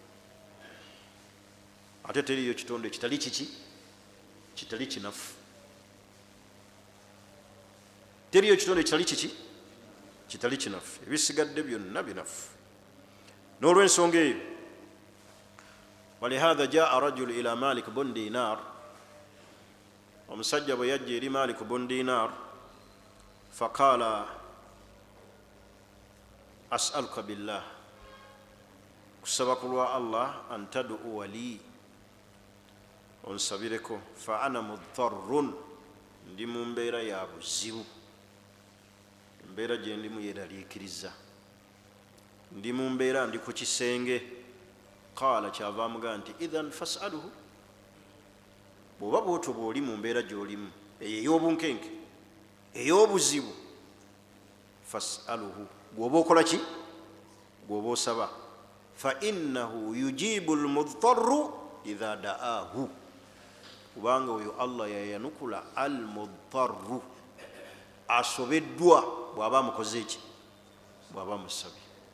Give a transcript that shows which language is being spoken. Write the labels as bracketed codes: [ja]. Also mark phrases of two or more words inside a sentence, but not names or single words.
[lg] ate teriyo kitonde kitali kiki kitali kinafu teriyo kitonde kitali kiki kitali kinafu ebisigadde byonna binafu n'olw'ensonga eyo [ar] ولهذا جاء رجل إلى مالك بن دينار [lg] omusajja bwe yajja eri Malik bun Dinar faqala [ar] أسألك بالله [lg] kusaba kulwa Allah [ar] أن تدعو لي [lg] onsabireko [ar] فأنا مضطر [lg] ndi mu mbeera ya buzibu embeera gye ndimu yeraliikiriza ndi mu mbeera ndi ku kisenge qala kyava amugaa nti [ar] إذن فاسأله [lg] bw'oba bw'otyo bw'oli mu mbeera gy'olimu eyo ey'obunkenke ey'obuzibu fas'aluhu gw'oba okola ki gw'oba osaba [ar] فإنه يجيب المضطر إذا دعاه [lg] kubanga oyo Allah yayanukula almudtarru asobeddwa bw'aba amukoze eki bw'aba amusabye